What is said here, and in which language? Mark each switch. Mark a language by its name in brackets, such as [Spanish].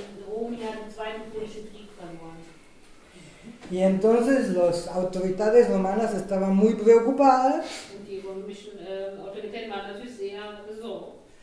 [German] Rom ja den Zweiten Punischen Krieg verloren. [Spanish] Y entonces las autoridades romanas estaban muy preocupadas [German] Und die römischen Autoritäten waren natürlich sehr besorgt.